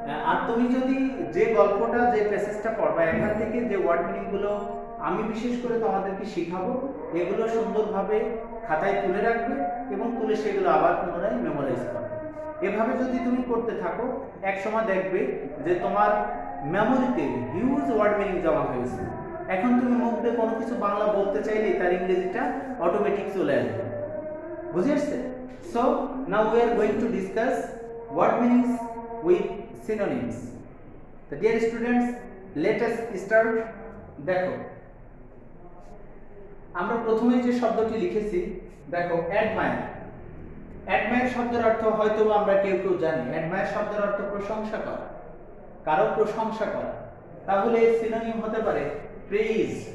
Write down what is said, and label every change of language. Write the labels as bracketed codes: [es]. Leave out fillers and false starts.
[bn] আর তুমি যদি যে গল্পটা, যে প্যাসেজটা পড়বা, এখান থেকে যে ওয়ার্ড মিনিংগুলো আমি বিশেষ করে তোমাদেরকে শিখাবো, এগুলো সুন্দরভাবে খাতায় তুলে রাখবে এবং তুলে সেগুলো আবার পুনরায় মেমোরাইজ করবে। এভাবে যদি তুমি করতে থাকো, এক সময় দেখবে যে তোমার মেমোরিতে হিউজ ওয়ার্ড মিনিং জমা হয়েছে। এখন তুমি মুখ দিয়ে কোনো কিছু বাংলা বলতে চাইলে তার ইংরেজিটা অটোমেটিক চলে আসবে। বুঝে আসছে? [en] So now we are going to discuss word meanings with synonyms. So dear students, let us start. [bn] দেখো, আমরা প্রথমে যে শব্দটি লিখেছি, দেখো অ্যাডমায়ার। অ্যাডমায়ার শব্দের অর্থ হয়তো আমরা কেউ কেউ জানি। অ্যাডমায়ার শব্দের অর্থ প্রশংসা করা, কারো প্রশংসা করা। তাহলে সিনোনিম হতে পারে প্রেইজ,